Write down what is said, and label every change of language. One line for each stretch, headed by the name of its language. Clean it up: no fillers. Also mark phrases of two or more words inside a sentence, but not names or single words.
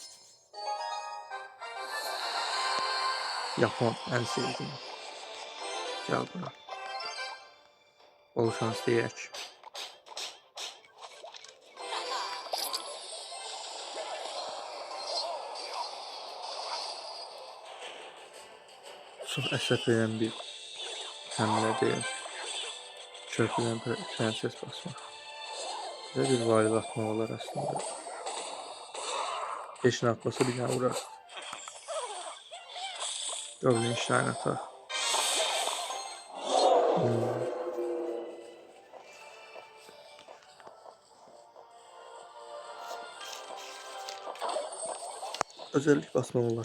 Turkish: Japon en sevdiğim. Gel buna. Bol şans diyek.
Azerbaijani: Çok əsəb verən bir həmlə deyil. Körpüdən prenses basmaq. Belə bir varil atmaq olar aslında.
Turkish: Beşini atmasa bir tane vurar.
Azerbaijani: Goblin Shrine atar. Özellik basmaq olar.